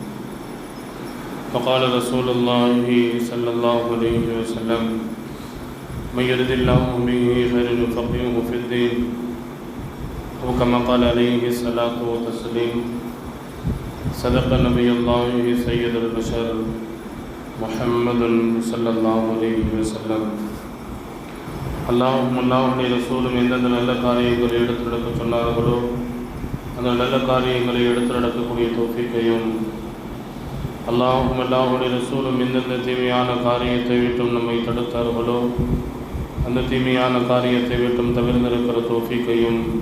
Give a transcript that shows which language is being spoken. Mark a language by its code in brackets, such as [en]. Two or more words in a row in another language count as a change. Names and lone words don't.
[ar] فقال رسول الله صلى الله عليه وسلم: من يرد الله به خيرا يفقهه في الدين أو كما قال عليه الصلاة والتسليم. صدق نبي الله سيد البشر محمد صلى الله عليه وسلم. [ta] அல்லாஹுடைய ரசூலும் எந்தெந்த நல்ல காரியங்களை எடுத்து நடக்க சொன்னார்களோ அந்த நல்ல காரியங்களை எடுத்து நடக்கக்கூடிய தௌஃபீக்கையும், அல்லாஹுடைய ரசூலும் எந்தெந்த தீமையான காரியத்தை விட்டும் நம்மை தடுத்தார்களோ அந்த தீமையான காரியத்தை விட்டும் தவிர்ந்திருக்கிற தௌஃபீக்கையும்